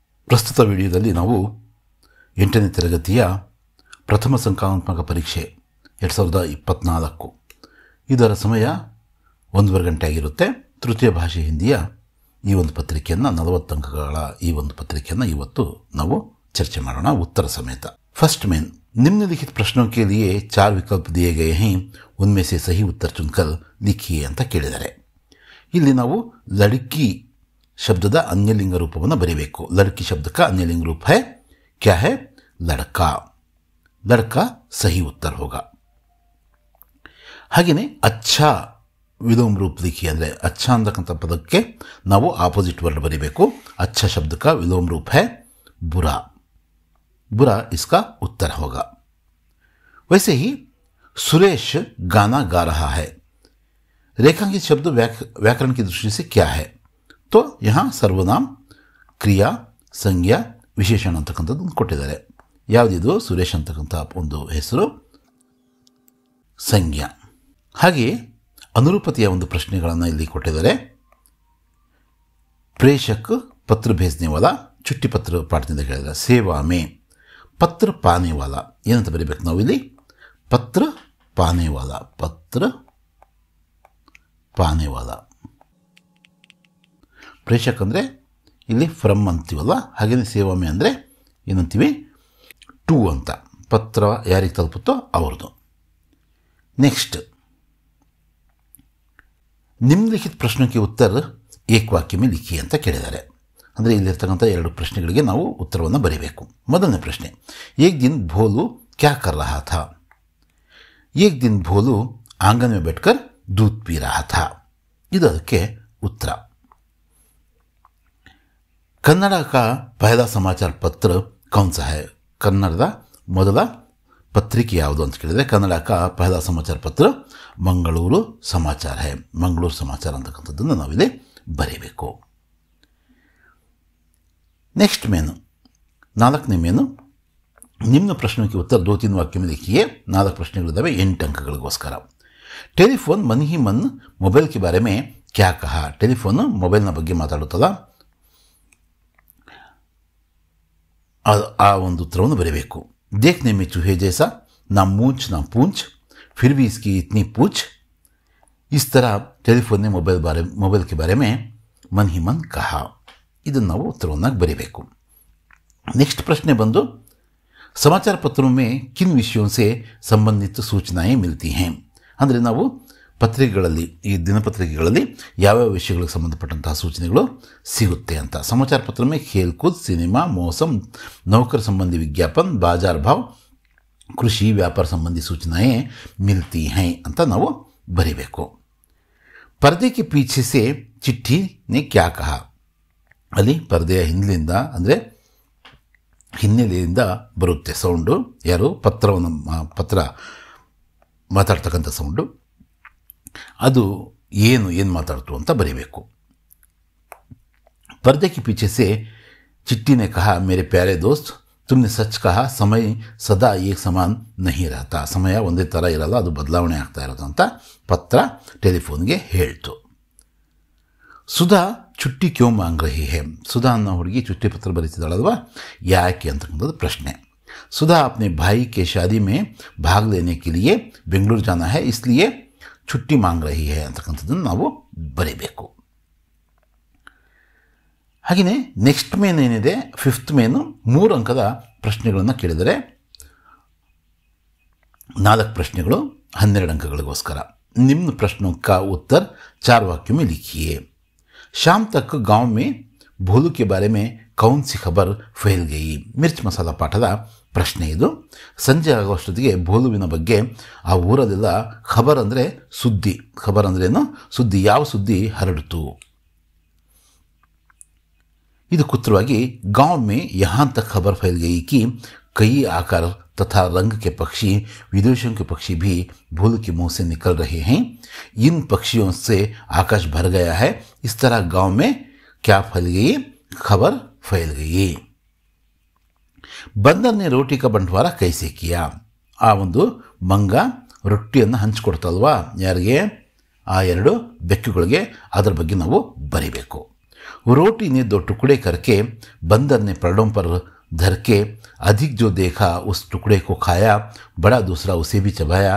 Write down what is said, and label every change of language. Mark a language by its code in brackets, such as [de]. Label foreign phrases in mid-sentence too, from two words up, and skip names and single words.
[kn] ಪ್ರಸ್ತುತ ವಿಡಿಯೋದಲ್ಲಿ ನಾವು 8ನೇ ತರಗತಿಯ ಪ್ರಥಮ ಸಂಖ್ಯಾತ್ಮಕ ಪರೀಕ್ಷೆ 2024 ಇದರ ಸಮಯ 1.5 ಗಂಟೆ ಆಗಿರುತ್ತೆ. ತೃತೀಯ ಭಾಷೆ ಹಿಂದಿಯ ಈ ಒಂದು ಪತ್ರಿಕೆಯನ್ನು 40 ಅಂಕಗಳ ಈ ಒಂದು ಪತ್ರಿಕೆಯನ್ನು ಇವತ್ತು ನಾವು चर्चा ಮಾಡೋಣ [hi] उत्तर समेत. फर्स्ट में निम्नलिखित प्रश्नों के लिए 4 विकल्प दिए गए हैं, उनमें से सही उत्तर चुनकर लिखिए [kn] ಅಂತ ಕೇಳಿದ್ದಾರೆ. ಇಲ್ಲಿ ನಾವು [hi] लड़की शब्द अन्यलिंग रूपವನ್ನು ಬರೆಯಬೇಕು. लड़की शब्द का अन्यलिंग रूप है क्या है? लड़का. लड़का सही उत्तर होगा. [kn] ಹಾಗೆಯೇ [hi] अच्छा विलोम रूप लिखिए [kn] ಅಂದರೆ अच्छा ಅಂತಕ್ಕಂಥ ಪದಕ್ಕೆ ನಾವು [en] opposite word [kn] ಬರೆಯಬೇಕು. [hi] अच्छा शब्द का विलोम रूप है बुरा. बुरा इसका उत्तर होगा. वैसे ही सुरेश गाना गा रहा है. रेखांकित शब्द व्याकरण की दृष्टि से क्या है? तो यहाँ सर्वनाम, क्रिया, संज्ञा, विशेषण [kn] ಅಂತಕ್ಕಂಥದ್ದನ್ನು ಕೊಟ್ಟಿದ್ದಾರೆ. ಯಾವುದಿದು? ಸುರೇಶ್ ಅಂತಕ್ಕಂಥ ಒಂದು ಹೆಸರು ಸಂಜ್ಞಾ. ಹಾಗೆಯೇ ಅನುರೂಪತೆಯ ಒಂದು ಪ್ರಶ್ನೆಗಳನ್ನು ಇಲ್ಲಿ ಕೊಟ್ಟಿದ್ದಾರೆ. [hi] प्रेषक पत्र भेजने वाला, छुट्टी पत्र [kn] ಪಾಠದಿಂದ ಕೇಳಿದ್ರೆ [hi] सेवा में पत्र पाने वाला [kn] ಏನಂತ ಬರೀಬೇಕು ನಾವು ಇಲ್ಲಿ? [hi] पत्र पाने वाला. पत्र पाने वाला. [kn] ಪ್ರೇಷಕ್ ಅಂದರೆ ಇಲ್ಲಿ ಫ್ರಮ್ ಅಂತೀವಲ್ಲ, ಹಾಗೆಯೇ [hi] सेवा में [kn] ಅಂದರೆ ಏನಂತೀವಿ? ಟು ಅಂತ. ಪತ್ರ ಯಾರಿಗೆ ತಲುಪುತ್ತೋ ಅವ್ರದ್ದು. ನೆಕ್ಸ್ಟ್ ನಿಮ್ನಲಿಖಿತ ಪ್ರಶ್ನೆಗೆ ಉತ್ತರ [hi] एक वाक्य में लिखिए [kn] ಅಂತ ಕೇಳಿದ್ದಾರೆ. ಅಂದರೆ ಇಲ್ಲಿರ್ತಕ್ಕಂಥ 2 ಪ್ರಶ್ನೆಗಳಿಗೆ ನಾವು ಉತ್ತರವನ್ನು ಬರೀಬೇಕು. ಮೊದಲನೇ ಪ್ರಶ್ನೆ, [hi] एक दिन भोलू क्या कर रहा था? एक दिन भोलू आंगन में बैठकर दूध पी रहा था. [kn] ಇದು ಅದಕ್ಕೆ ಉತ್ತರ. [hi] ಕನ್ನಡ का पहला समाचार पत्र कौन सा है? [kn] ಕನ್ನಡದ ಮೊದಲ ಪತ್ರಿಕೆ ಯಾವುದು ಅಂತ ಕೇಳಿದರೆ ಕನ್ನಡ [hi] का पहला समाचार पत्र [kn] ಮಂಗಳೂರು ಸಮಾಚಾರ है. ಮಂಗಳೂರು ಸಮಾಚಾರ ಅಂತಕ್ಕಂಥದ್ದನ್ನು ನಾವಿಲ್ಲಿ ಬರೀಬೇಕು. [hi] नेक्स्ट मेनू 4ನೇ मेनू निम्न प्रश्नों के उत्तर 2-3 वाक्य में लिखिए. [kn] 4 प्रश्ನೆಗಳಿದ್ದಾವೆ 8 ಅಂಕಗಳಿಗೋಸ್ಕರ. [hi] टेलीफोन मन ही मन मोबाइल के बारे में क्या कहा? [kn] टेलीफोन ಮೊಬೈಲ್ನ ಬಗ್ಗೆ ಮಾತಾಡುತ್ತಲ್ಲ, ಆ ಒಂದು ಉತ್ತರವನ್ನು ಬರೀಬೇಕು. [hi] देखने में चूहे जैसा, ना मूंछ ना पूंछ, फिर भी इसकी इतनी पूछ. इस तरह टेलीफोन ने मोबाइल के बारे में मन ही मन कहा. [kn] ಇದನ್ನು ನಾವು ಉತ್ತರವನ್ನು ಬರೀಬೇಕು. [hi] नेक्स्ट प्रश्न ಬಂದು समाचार पत्रों में किन विषयों से संबंधित सूचनाएं मिलती हैं? [kn] ಅಂದರೆ ನಾವು ಪತ್ರಿಕೆಗಳಲ್ಲಿ, ಈ ದಿನಪತ್ರಿಕೆಗಳಲ್ಲಿ ಯಾವ್ಯಾವ ವಿಷಯಗಳಿಗೆ ಸಂಬಂಧಪಟ್ಟಂತಹ ಸೂಚನೆಗಳು ಸಿಗುತ್ತೆ ಅಂತ. [hi] समाचार पत्र में खेलकूद, सिनेमा, मौसम, नौकर संबंधी विज्ञापन, बाजार भाव, कृषि, व्यापार संबंधी सूचनाएं मिलती हैं [kn] ಅಂತ ನಾವು ಬರೀಬೇಕು. [hi] पर्दे के पीछे से चिट्ठी ने क्या कहा? [kn] ಅಲ್ಲಿ ಪರದೆಯ ಹಿಂದಿನಿಂದ ಅಂದರೆ ಹಿನ್ನೆಲೆಯಿಂದ ಬರುತ್ತೆ ಸೌಂಡು. ಯಾರು? ಪತ್ರ ಮಾತಾಡ್ತಕ್ಕಂಥ ಸೌಂಡು. ಅದು ಏನು ಮಾತಾಡ್ತು ಅಂತ ಬರೀಬೇಕು. [hi] पर्दे के पीछे से चिट्ठी ने कहा, मेरे प्यारे दोस्त, तुमने सच कहा, समय सदा एक समान नहीं रहता. [kn] ಸಮಯ ಒಂದೇ ಥರ ಇರಲ್ಲ, ಅದು ಬದಲಾವಣೆ ಆಗ್ತಾ ಇರೋದು ಅಂತ ಪತ್ರ ಟೆಲಿಫೋನ್ಗೆ ಹೇಳ್ತು. [hi] ಸುಧಾ छुट्टी क्यों मांग रही है? [kn] सुधा ಅನ್ನೋ ಹುಡುಗಿ ಚುಟ್ಟಿ ಪತ್ರ ಬರೀತಿದ್ದಾಳಲ್ವಾ, ಯಾಕೆ ಅಂತಕ್ಕಂಥದ್ದು ಪ್ರಶ್ನೆ. [hi] सुधा अपने भाई के शादी में भाग लेने के लिए बेंगलुरु जाना है, इसलिए छुट्टी मांग रही है [kn] ಅಂತಕ್ಕಂಥದ್ದನ್ನು ನಾವು ಬರೀಬೇಕು. ಹಾಗೆಯೇ ನೆಕ್ಸ್ಟ್ ಮೇನ್ ಏನಿದೆ, 5th ಮೇನು 3 ಅಂಕದ ಪ್ರಶ್ನೆಗಳನ್ನು ಕೇಳಿದರೆ 4 ಪ್ರಶ್ನೆಗಳು 12 ಅಂಕಗಳಿಗೋಸ್ಕರ. [hi] निम्न प्रश्नों का उत्तर 4 वाक्यों में लिखिए. शाम तक गांव में भोलू के बारे में कौन सी खबर फैल गई? [kn] ಮಿರ್ಚ್ ಮಸಾಲ ಪಾಠದ ಪ್ರಶ್ನೆ ಇದು. ಸಂಜೆ ಆಗುವಷ್ಟೊತ್ತಿಗೆ ಭೋಲುವಿನ ಬಗ್ಗೆ ಆ ಊರಲ್ಲೆಲ್ಲ ಖಬರ್ ಅಂದರೆ ಸುದ್ದಿ. ಖಬರ್ ಅಂದ್ರೇನು? ಸುದ್ದಿ. ಯಾವ ಸುದ್ದಿ ಹರಡಿತು? ಇದಕ್ಕೆ ಉತ್ತರವಾಗಿ [hi] गांव में यहाँ तक खबर फैल गई कि कई आकार तथा रंग के पक्षी, विदेशों के पक्षी भी भोलू के मुंह से निकल रहे हैं. इन पक्षियों से आकाश भर गया है. इस तरह गांव में क्या फैल गई? खबर फैल गई. बंदर ने रोटी का बंटवारा कैसे किया? [kn] ಆ ಒಂದು ಮಂಗ ರೊಟ್ಟಿಯನ್ನು ಹಂಚಿಕೊಡ್ತಲ್ವಾ, ಯಾರಿಗೆ? ಆ 2 ಬೆಕ್ಕುಗಳಿಗೆ. ಅದರ ಬಗ್ಗೆ ನಾವು ಬರೀಬೇಕು. [hi] रोटी ने 2 टुकड़े करके बंदर ने पेड़ों पर धर के अधिक जो देखा उस टुकड़े को खाया, बड़ा दूसरा उसे भी चबाया।